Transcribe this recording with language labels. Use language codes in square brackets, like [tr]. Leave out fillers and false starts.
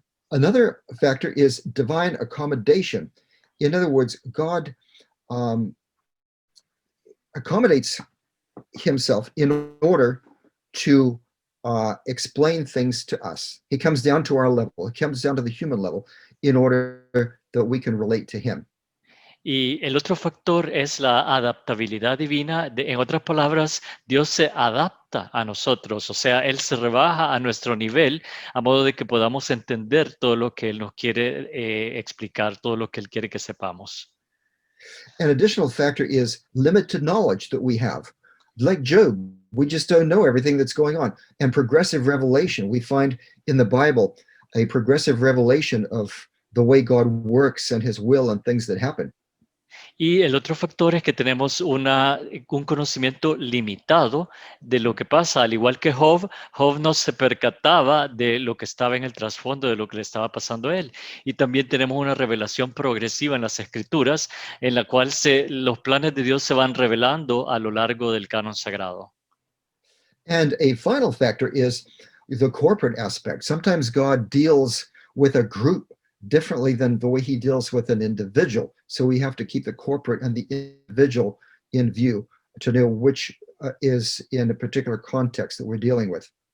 [en] Another factor is divine accommodation. In other words, God um, accommodates himself in order to explain things to us. He comes down to our level. He comes down to the human level in order that we can relate to him. [es] Y el otro factor es la adaptabilidad divina. En otras palabras, Dios se adapta a nosotros, o sea, Él se rebaja a nuestro nivel a modo de que podamos entender todo lo que Él nos quiere explicar, todo lo que Él quiere que sepamos. [en] An additional factor is limited knowledge that we have. Like Job, we just don't know everything that's going on. And progressive revelation, we find in the Bible a progressive revelation of the way God works and his will and things that happen. [es] Y el otro factor es que tenemos un conocimiento limitado de lo que pasa, al igual que Job. Job no se percataba de lo que estaba en el trasfondo de lo que le estaba pasando a él. Y también tenemos una revelación progresiva en las Escrituras, en la cual los planes de Dios se van revelando a lo largo del canon sagrado. [en] And a final factor is the corporate aspect. Sometimes God deals with a group differently than the way he deals with an individual. So we have to keep the corporate and the individual in view to know which is in a particular context that we're dealing with.